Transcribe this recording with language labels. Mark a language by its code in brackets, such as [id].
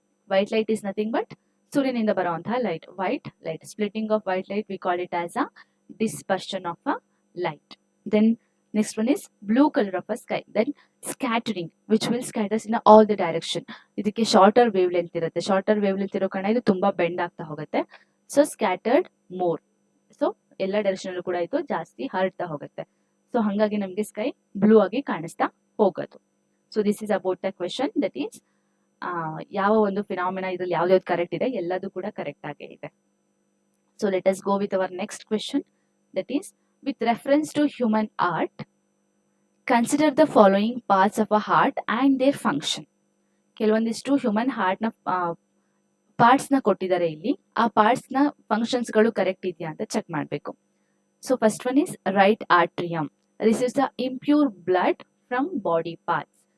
[en] white light is nothing but [kn] ಸೂರ್ಯನಿಂದ ಬರುವಂತಹ [en] Light, white light. Splitting of white light we call it as a dispersion of a light. Then next one is blue color of a sky. Then scattering, which will scatters in all the direction. [kn] ಇದಕ್ಕೆ shorter wave length ಇರುತ್ತೆ, shorter wave length ಇರೋ ಕಾರಣ ಇದು ತುಂಬಾ bend ಆಗ್ತಾ ಹೋಗುತ್ತೆ. So scattered more, so ಎಲ್ಲ direction ಅಲ್ಲೂ ಕೂಡ ಇದು ಜಾಸ್ತಿ ಹರಡ್ತಾ ಹೋಗುತ್ತೆ. ಸೊ ಹಂಗಾಗಿ ನಮ್ಗೆ ಸ್ಕೈ ಬ್ಲೂ ಆಗಿ ಕಾಣಿಸ್ತಾ ಹೋಗೋದು. [en] so this is about the question, that is [kn] ಯಾವ ಒಂದು ಫಿನಾಮಿನಾ ಇದ್ರಲ್ಲಿ ಯಾವ್ದು ಕರೆಕ್ಟ್ ಇದೆ, ಎಲ್ಲದೂ ಕೂಡ ಕರೆಕ್ಟ್ ಆಗೇ ಇದೆ. [en] So let us go with our next question, that is, with reference to human art, consider the following parts of a heart and their function. [kn] ಕೆಲವೊಂದಿಷ್ಟು ಹ್ಯೂಮನ್ ಹಾರ್ಟ್ ನ ಪಾರ್ಟ್ಸ್ ನ ಕೊಟ್ಟಿದ್ದಾರೆ ಇಲ್ಲಿ, ಆ ಪಾರ್ಟ್ಸ್ ನ ಫಂಕ್ಷನ್ಸ್ ಗಳು ಕರೆಕ್ಟ್ ಇದೆಯಾ ಅಂತ ಚೆಕ್ ಮಾಡಬೇಕು. [en] So first one is right atrium, receives the impure blood from body parts.